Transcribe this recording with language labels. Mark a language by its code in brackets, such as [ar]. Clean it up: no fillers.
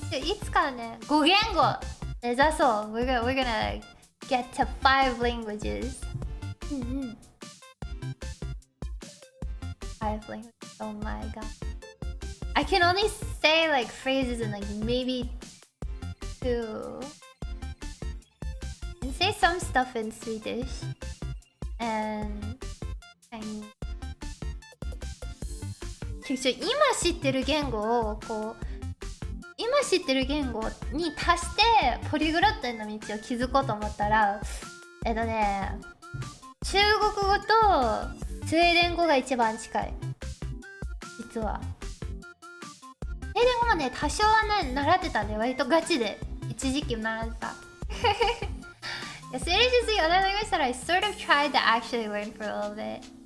[ja] いつかね、5言語目指そう。 [en] We're gonna get to 5 languages. 5 languages. Oh my god. I can only say like phrases in like maybe 2. And say some stuff in Swedish. And Chinese. [ja] 今知ってる言語を今知ってる言語に足してポリグロットへの道を築こうと思ったら中国語とスウェーデン語が一番近い。実はスウェーデン語もね多少はね習ってたんで、割とガチで一時期習ってた。 [en] Swedish is the other language that I sort of tried to actually learn for a little bit.